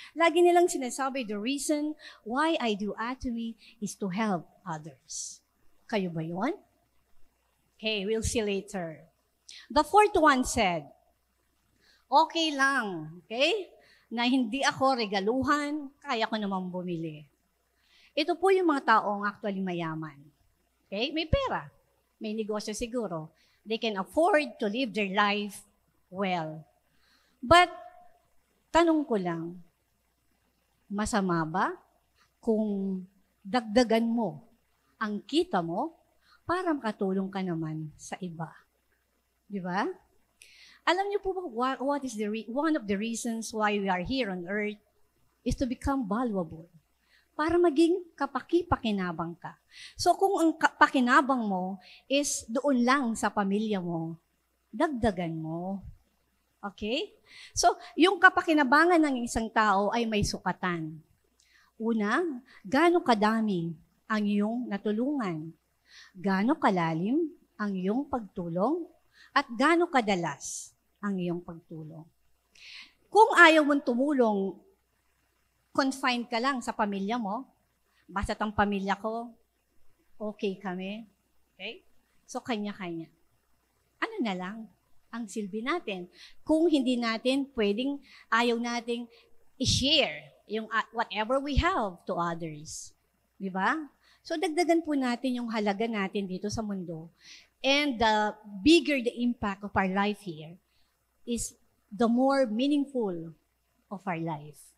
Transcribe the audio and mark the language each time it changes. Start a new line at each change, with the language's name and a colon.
Filipino: Lagi nilang sinasabi,
English: the reason why I do Atomy is to help others.
Filipino: Kayo ba yun?
English: Okay, we'll see later. The fourth one said, okay lang, okay?
Filipino: Na hindi ako regaluhan, kaya ko naman bumili. Ito po yung mga taong actually mayaman. Okay? May pera. May negosyo siguro.
English: They can afford to live their life well.
Filipino: But, tanong ko lang, masama ba kung dagdagan mo ang kita mo para makatulong ka naman sa iba? Di ba? Alam niyo po ba
English: what is one of the reasons why we are here on earth is to become valuable.
Filipino: Para maging kapaki-pakinabang ka. So kung ang pakinabang mo is doon lang sa pamilya mo, dagdagan mo. Okay? So yung kapakinabangan ng isang tao ay may sukatan. Una, gaano kadami ang iyong natulungan? Gaano kalalim ang iyong pagtulong? At gaano kadalas ang iyong pagtulong? Kung ayaw mong tumulong, confined ka lang sa pamilya mo, basta't ang pamilya ko, okay kami. Okay? So, kanya-kanya. Ano na lang ang silbi natin? Kung hindi natin pwedeng, ayaw nating i-share yung
English: whatever we have to others.
Filipino: Di ba?
English: So,
Filipino: dagdagan po natin yung halaga natin dito sa mundo.
English: And the bigger the impact of our life here is the more meaningful of our life.